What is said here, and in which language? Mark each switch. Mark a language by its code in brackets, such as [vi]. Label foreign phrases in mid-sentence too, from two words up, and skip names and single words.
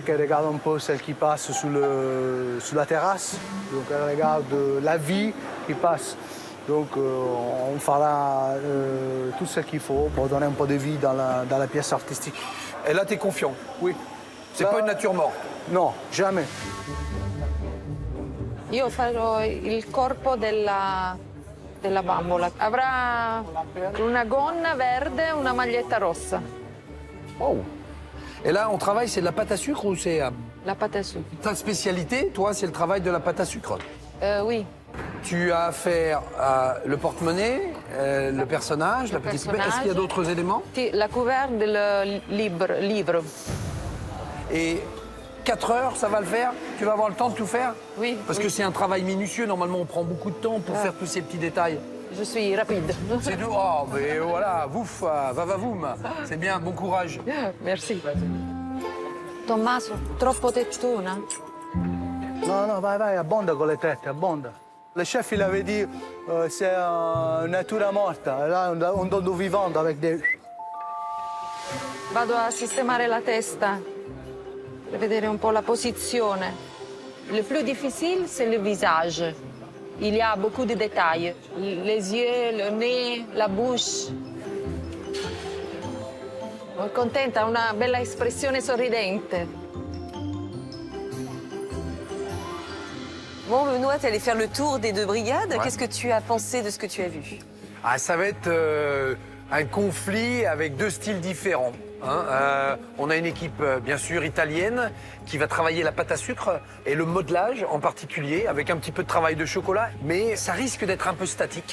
[fr] Qui regarde un peu celle qui passe sous la terrasse. Donc elle regarde la vie qui passe. Donc on fera tout ce qu'il faut pour donner un peu de vie dans la pièce artistique. Et là, tu es confiant? Oui. C'est pas une nature morte? Non, jamais. [it] Io farò il corpo della bambola. Avrà una gonna verde e una maglietta rossa. Oh. [fr] Et là, on travaille, c'est de la pâte à sucre ou c'est... La pâte à sucre. Ta spécialité, toi, c'est le travail de la pâte à sucre? Oui. Tu as affaire à le porte-monnaie, le personnage, la petite poupée. Est-ce qu'il y a d'autres éléments? La couverture du livre. Et 4 heures, ça va le faire? Tu vas avoir le temps de tout faire? Oui. Parce que c'est un travail minutieux. Normalement, on prend beaucoup de temps pour faire tous ces petits détails. Je suis rapide. C'est tout. Oh, mais voilà, vouf, va-va-voum. C'est bien, bon courage. Merci. [it] Tommaso, troppo tettuna? Non, vai, abbonda con le tette, abbonda. [fr] Le chef, il avait dit, c'est une [it] natura morta. [fr] Là, on donne du vivant avec des... [it] Vado a sistemare la testa per vedere un po' la posizione. [fr] Le plus difficile, c'est le visage. Il y a beaucoup de détails. Les yeux, le nez, la bouche. [it] Sono contenta, una bella espressione sorridente. [fr] Bon, Benoît, tu allais faire le tour des 2 brigades. Ouais. Qu'est-ce que tu as pensé de ce que tu as vu? Ça va être un conflit avec 2 styles différents. On a une équipe, bien sûr, italienne qui va travailler la pâte à sucre et le modelage en particulier, avec un petit peu de travail de chocolat, mais ça risque d'être un peu statique.